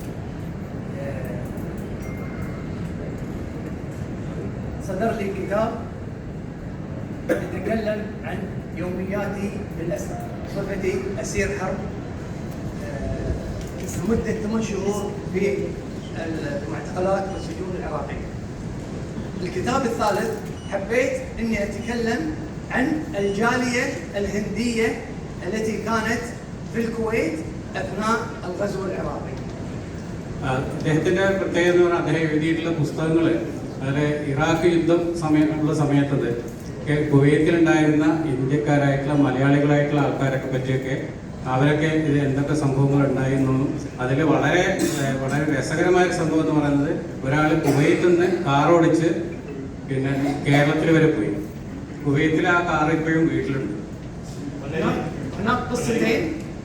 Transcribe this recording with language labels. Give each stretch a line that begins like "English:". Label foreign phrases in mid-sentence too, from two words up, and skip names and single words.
Arabic: صدر لي كتاب يتكلم عن يومياتي بالأسر، صفتي أسير حرب لمدة 8 شهور في المعتقلات والسجون العراقية. الكتاب الثالث حبيت اني اتكلم عن الجالية الهندية التي كانت في الكويت اثناء الغزو العراقي.
Malayalam: അദ്ദേഹത്തിന്റെ പ്രത്യേകത എന്ന് പറഞ്ഞാൽ അദ്ദേഹം എഴുതിയിട്ടുള്ള പുസ്തകങ്ങൾ അതിലെ ഇറാഖ് യുദ്ധം ഉള്ള സമയത്തത് കുവൈത്തിലുണ്ടായിരുന്ന ഇന്ത്യക്കാരായിട്ടുള്ള മലയാളികളായിട്ടുള്ള ആൾക്കാരൊക്കെ പറ്റിയൊക്കെ അവരൊക്കെ ഇത് എന്തൊക്കെ സംഭവങ്ങൾ ഉണ്ടായിരുന്നു. അതിൽ വളരെ വളരെ രസകരമായ ഒരു സംഭവം എന്ന് പറയുന്നത് ഒരാൾ കുവൈത്തിൽ നിന്ന് കാറോടിച്ച് പിന്നെ കേരളത്തിൽ വരെ പോയി. കുവൈത്തിൽ ആ കാർ ഇപ്പോഴും വീട്ടിലുണ്ട്.
Arabic: هناك قصتين